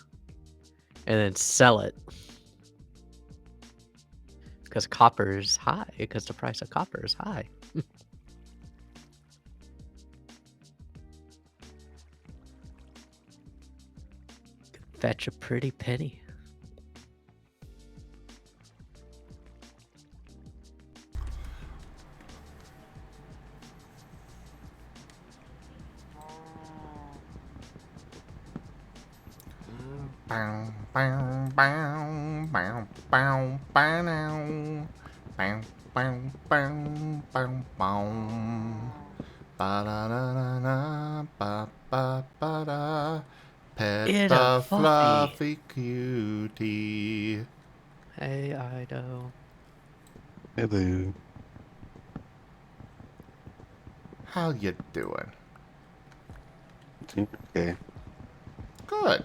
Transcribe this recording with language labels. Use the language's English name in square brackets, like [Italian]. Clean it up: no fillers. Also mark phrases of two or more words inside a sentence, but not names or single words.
[English] And then sell it. Because copper is high. Because the price of copper is high. Fetch a pretty penny. Bow, bow, bow, bow, bow, bow, now. Bow, bow, bow, bow, bow. Ba-da-da-da-da, ba-ba-ba-da. Pet It's the a fluffy. fluffy cutie. Hey, Ido. Hello. How you doing? Okay. Good.